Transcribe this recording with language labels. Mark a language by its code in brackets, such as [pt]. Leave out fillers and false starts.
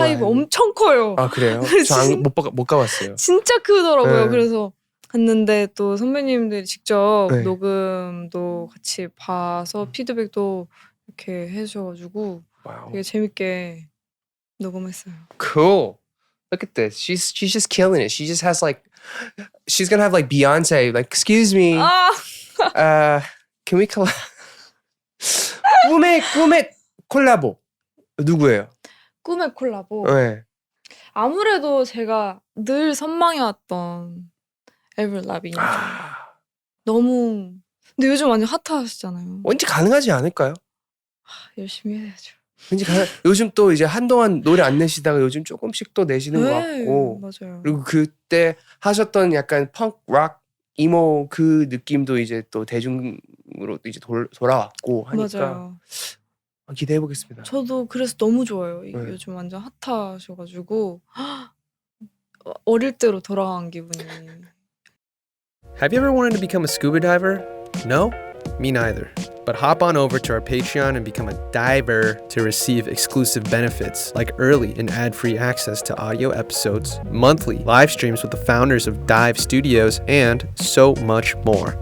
[ko] 하이브 엄청 커요. 아 그래요? 저 못 가봤어요. 진짜 크더라고요. 네. 그래서 갔는데 또 선배님들이 직접 네. 녹음도 같이 봐서 피드백도 이렇게 해주셔가지고 와우. 되게 재밌게 녹음했어요. [en] Cool. Look at this. She's just killing it. She just has like she's gonna have like Beyonce. Like, excuse me. Can we collab? [ko] 꿈의 콜라보 누구예요? 꿈의 콜라보. 네. 아무래도 제가 늘 선망해왔던 에이브릴 라빈이죠. 너무. 근데 요즘 완전 핫하시잖아요. 왠지 가능하지 않을까요? 열심히 해야죠. 왠지 요즘 또 이제 한동안 노래 안 내시다가 요즘 조금씩 또 내시는 것 같고. 맞아요. 그리고 그때 하셨던 약간 펑크, 락, 이모 그 느낌도 이제 또 대중으로 이제 돌아왔고 하니까 맞아요. 기대해 보겠습니다. 저도 그래서 너무 좋아요. 요즘 완전 핫하셔가지고 어릴 때로 돌아간 기분이. [en] Have you ever wanted to become a scuba diver? No? Me neither. But hop on over to our Patreon and become a diver to receive exclusive benefits like early and ad-free access to audio episodes, monthly live streams with the founders of Dive Studios, and so much more.